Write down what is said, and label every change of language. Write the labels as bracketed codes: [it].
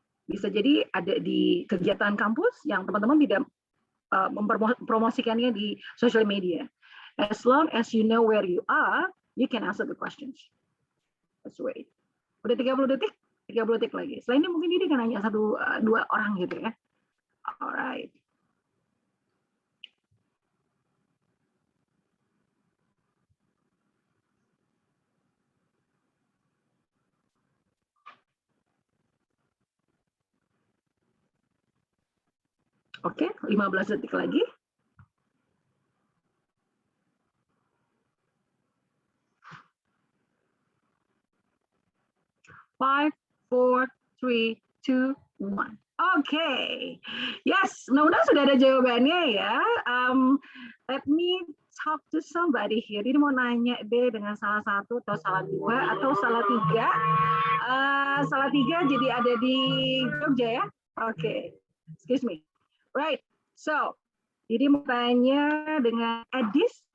[id] Bisa jadi ada di kegiatan kampus yang teman-teman tidak mempromosikannya di social media. [en] As long as you know where you are, you can answer the questions. Let's wait. [id] Udah 30 detik? 30 detik lagi. Selain ini mungkin ini kan hanya 1-2 orang gitu ya. Alright. Oke, 15 detik lagi. [en] Five, 4, 3, 2, 1. [id] Oke, yes, mudah-mudahan sudah ada jawabannya ya. [en] Let me talk to somebody here. [id] Ini mau nanya deh dengan salah 1 atau salah 2 atau salah 3. Salah 3 jadi ada di Jogja ya. Oke, [en] excuse me. [id] Right, so jadi mau tanya dengan Edis.